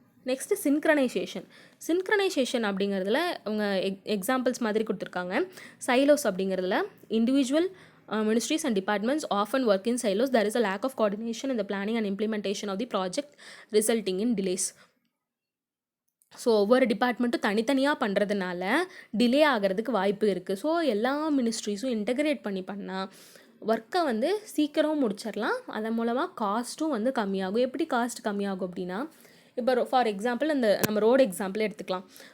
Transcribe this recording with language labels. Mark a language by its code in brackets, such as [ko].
[ta] Next synchronisation அப்படிங்கிறதுல அவங்க examples மாதிரி கொடுத்துருக்காங்க. சைலோஸ் அப்படிங்கிறதுல individual [en] ministries and departments often work in silos. There is a lack of coordination in the planning and implementation of the project, resulting in delays. [ta] So ஒவ்வொரு டிபார்ட்மெண்ட்டும் தனித்தனியாக பண்ணுறதுனால delay ஆகிறதுக்கு வாய்ப்பு இருக்குது. ஸோ எல்லா மினிஸ்ட்ரிஸும் இன்டகிரேட் பண்ணால் ஒர்க்கை வந்து சீக்கிரம் முடிச்சிடலாம். அதன் மூலமாக காஸ்ட்டும் வந்து கம்மியாகும். எப்படி காஸ்ட் கம்மியாகும் அப்படின்னா, இப்போ ஃபார் எக்ஸாம்பிள் நம்ம ரோடு எக்ஸாம்பிள் எடுத்துக்கலாம்.